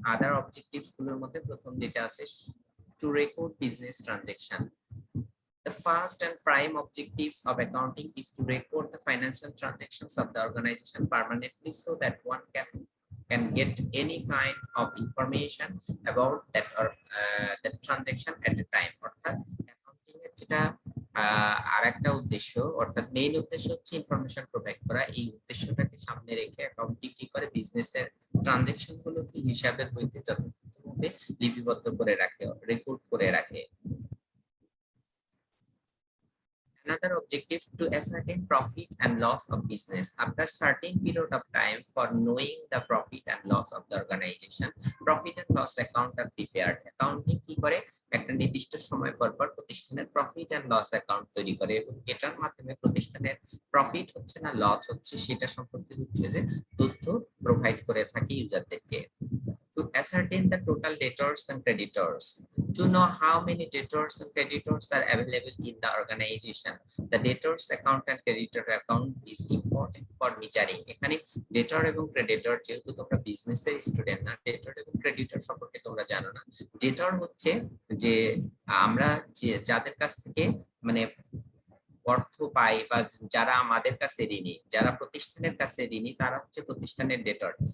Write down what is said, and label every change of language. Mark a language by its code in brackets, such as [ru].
[en] Other objectives [bn] গুলোর মধ্যে প্রথম যেটা আছে, [en] to record business transaction. The first and prime objectives of accounting is to record the financial transactions of the organization permanently so that one can get any kind of information about that or that transaction at a time. [bn] অর্থাৎ accounting এর যেটা আরেকটা উদ্দেশ্য, অর্থাৎ main উদ্দেশ্য হচ্ছে information provide করা। এই উদ্দেশ্যটাকে সামনে রেখে অ্যাকাউন্টিং কি করে, বিজনেসের ট্রানজাকশন গুলোকে হিসাবের বইতে যথাযথভাবে লিপিবদ্ধ করে রাখে, রেকর্ড করে রাখে। [en] Another objective, to ascertain profit and loss of business after certain period of time. For knowing the profit and loss of the organization, profit and loss account are prepared. [bn] Accounting কি করে, একটা নির্দিষ্ট সময় পর পর প্রতিষ্ঠানের প্রফিট এন্ড লস অ্যাকাউন্ট তৈরি করে এবং এটার মাধ্যমে প্রতিষ্ঠানের প্রফিট হচ্ছে না লস হচ্ছে সেটা সম্পর্কে হচ্ছে যে তথ্য প্রোভাইড করে থাকে ইউজারদেরকে। [en] To ascertain the total debtors and creditors, to know how many debtors and creditors are available in the organization. The debtors account and creditor account is important for measuring. [bn] এখানে ডেটর এবং ক্রেডিটর, যেহেতু তোমরা বিজনেসের student না, ডেটর এবং creditor সম্পর্কে তোমরা জানো না। ডেটর হচ্ছে যে আমরা যাদের কাছ থেকে মানে অর্থ পাই বা যারা আমাদের কাছে ঋণী, যারা প্রতিষ্ঠানের কাছে ঋণী, তারা হচ্ছে প্রতিষ্ঠানের ডেটর।